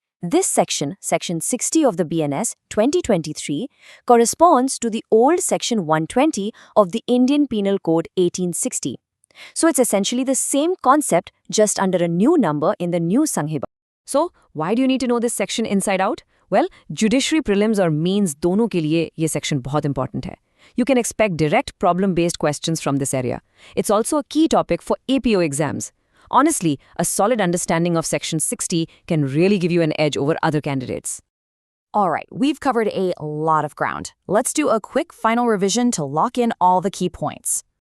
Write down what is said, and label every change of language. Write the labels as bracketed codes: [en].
[en] This section, Section 60 of the BNS 2023, corresponds to the old Section 120 of the Indian Penal Code 1860. So it's essentially the same concept, just under a new number in the new Sanhita. So, why do you need to know this section inside out? [hi] Well, judiciary prelims और means दोनों के लिए ये section बहुत important है. [en] You can expect direct problem-based questions from this area. It's also a key topic for APO exams. Honestly, a solid understanding of Section 60 can really give you an edge over other candidates. All right, we've covered a lot of ground. Let's do a quick final revision to lock in all the key points.